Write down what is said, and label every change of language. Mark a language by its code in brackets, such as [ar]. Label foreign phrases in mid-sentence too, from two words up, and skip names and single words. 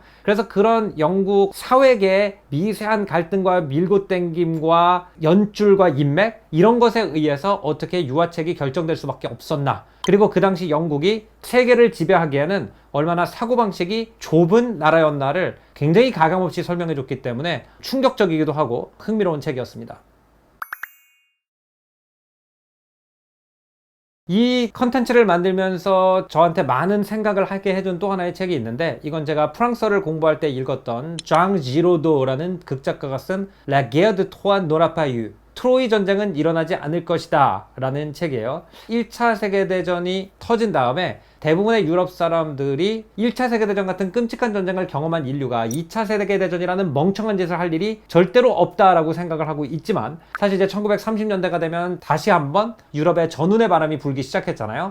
[ko] 그래서 그런 영국 사회계의 미세한 갈등과 밀고 땡김과 연줄과 인맥, 이런 것에 의해서 어떻게 유화책이 결정될 수밖에 없었나, 그리고 그 당시 영국이 세계를 지배하기에는 얼마나 사고방식이 좁은 나라였나를 굉장히 가감없이 설명해 줬기 때문에 충격적이기도 하고 흥미로운 책이었습니다. 이 컨텐츠를 만들면서 저한테 많은 생각을 하게 해준 또 하나의 책이 있는데, 이건 제가 프랑스어를 공부할 때 읽었던 장 지로도라는 극작가가 쓴 La Guerre de Troie n'aura pas eu, 트로이 전쟁은 일어나지 않을 것이다 라는 책이에요. 1차 세계대전이 터진 다음에 대부분의 유럽 사람들이 1차 세계대전 같은 끔찍한 전쟁을 경험한 인류가 2차 세계대전이라는 멍청한 짓을 할 일이 절대로 없다라고 생각을 하고 있지만, 사실 이제 1930년대가 되면 다시 한번 유럽에 전운의 바람이 불기 시작했잖아요.